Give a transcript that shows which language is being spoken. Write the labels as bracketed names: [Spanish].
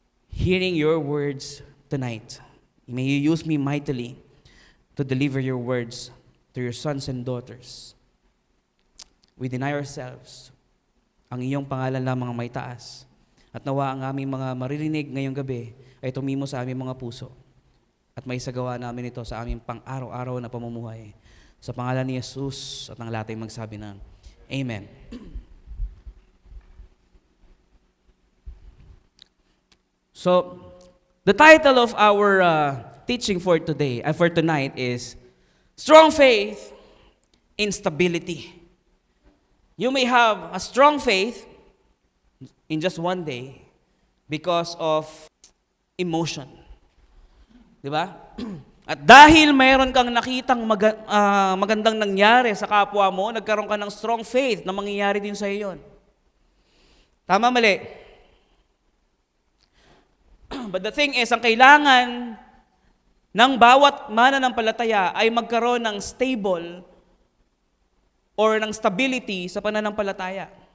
[English] Hearing your words tonight, may you use me mightily to deliver your words to your sons and daughters. We deny ourselves. [Filipino] Ang iyong pangalan lamang ang may taas. At nawa ang aming mga maririnig ngayong gabi ay tumimo sa aming mga puso. At may sagawa namin ito sa aming pang-araw-araw na pamumuhay. Sa pangalan ni Jesus at ang lahat ay magsabi ng Amen. [English] So, the title of our teaching for tonight is Strong Faith in Stability. You may have a strong faith in just one day because of emotion. [Filipino] Di ba? At dahil mayroon kang nakitang magandang nangyari sa kapwa mo, nagkaroon ka ng strong faith na mangyayari din sa iyo yun. Tama, mali? [English] But the thing is, [Filipino] ang kailangan ng bawat mananampalataya ay magkaroon ng stable or ng stability sa pananampalataya.